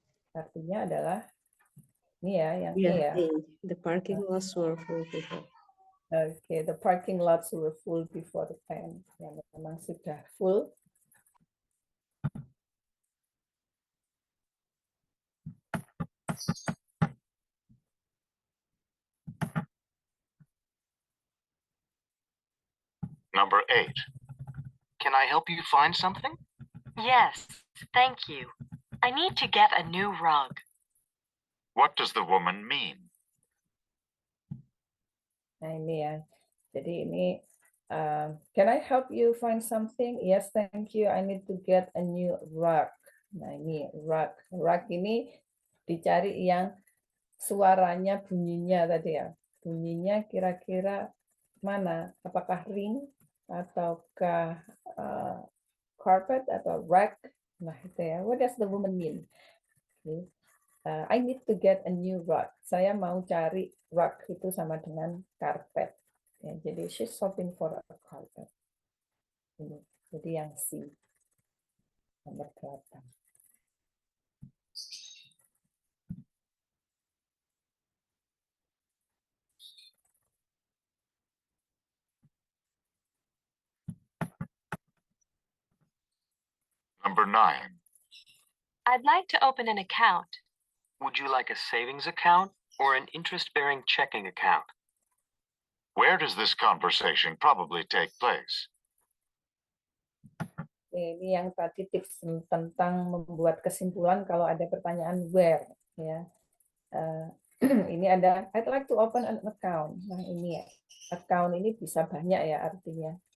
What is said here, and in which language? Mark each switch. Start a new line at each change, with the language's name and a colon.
Indonesian: Artinya adalah ini ya, yang
English: Yeah,
Indonesian: ya.
English: the parking lots were full before. Okay, the parking lots were full before the 10.
Indonesian: Ya, memang sudah full.
English: Number 8. Can I help you find something? Yes, thank you. I need to get a new rug. What does the woman mean?
Indonesian: Nah, ini ya. Jadi ini,
English: can I help you find something? Yes, thank you. I need to get a new rug.
Indonesian: Nah, ini rug. Rug ini dicari yang suaranya, bunyinya tadi ya. Bunyinya kira-kira mana? Apakah ring ataukah carpet atau rug Nah, itu ya.
English: What does the woman mean? Okay. I need to get a new rug.
Indonesian: Saya mau cari rug itu sama dengan karpet. Ya, jadi
English: she's shopping for a carpet.
Indonesian: Ini. Jadi yang C. Nomor 8.
English: Number 9. I'd like to open an account. Would you like a savings account or an interest-bearing checking account? Where does this conversation probably take place?
Indonesian: Ini yang tadi tips tentang membuat kesimpulan kalau ada pertanyaan where, ya. Ini ada
English: I'd like to open an account.
Indonesian: Nah, ini ya. Account ini bisa banyak ya artinya.